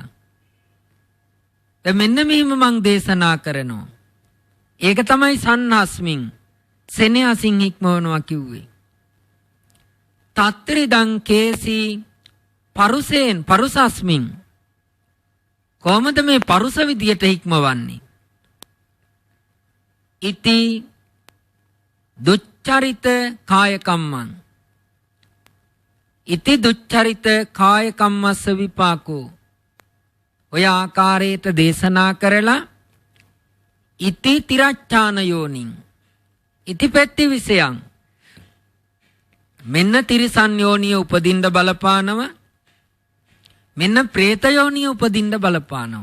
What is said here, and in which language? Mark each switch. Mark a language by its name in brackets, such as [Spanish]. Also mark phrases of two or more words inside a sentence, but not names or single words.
[Sinhala] දැන් මෙන්න මෙහිම මං දේශනා කරනවා. ඒක තමයි සන්නස්මින් සෙනෙහසින් හික්මවනවා කිව්වේ. [Pali] තත්ත්‍රිදං කේසි පරුසෙන් පරුසස්මින් [Sinhala] කොහොමද මේ පරුස විදියට හික්මවන්නේ? [Pali] ඉති දුච්චරිත කාය කම්මං ඉති දුච්චරිත කාය කම්මස්ස විපාකෝ. [Sinhala] ඔය ආකාරයට දේශනා කරලා [Pali] ඉති තිරච්ඡාන යෝනින් ඉති පෙත්ති විසයන් [Sinhala] මෙන්න තිරිසන් යෝනිය උපදින්න බලපානව. මෙන්න പ്രേත යෝනිය උපදින්න බලපානව.